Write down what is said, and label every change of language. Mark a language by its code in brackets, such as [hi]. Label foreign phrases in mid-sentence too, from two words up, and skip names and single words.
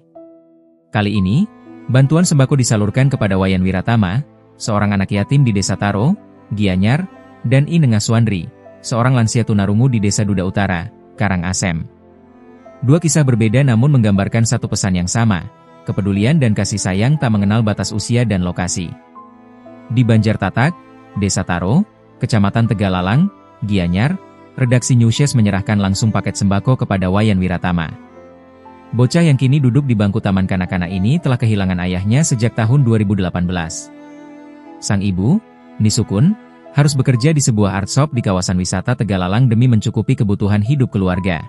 [id] Kali ini, bantuan sembako disalurkan kepada Wayan Wiratama, seorang anak yatim di Desa Taro, Gianyar, dan I Nengaswandri, seorang lansia tunarungu di Desa Duda Utara, Karangasem. Dua kisah berbeda namun menggambarkan satu pesan yang sama, kepedulian dan kasih sayang tak mengenal batas usia dan lokasi. Di Banjar Tatak, Desa Taro, Kecamatan Tegalalang, Gianyar, redaksi Newscast menyerahkan langsung paket sembako kepada Wayan Wiratama. Bocah yang kini duduk di bangku taman kanak-kanak ini telah kehilangan ayahnya sejak tahun 2018. Sang ibu, Nisukun, harus bekerja di sebuah [en] art shop [id] di kawasan wisata Tegalalang demi mencukupi kebutuhan hidup keluarga.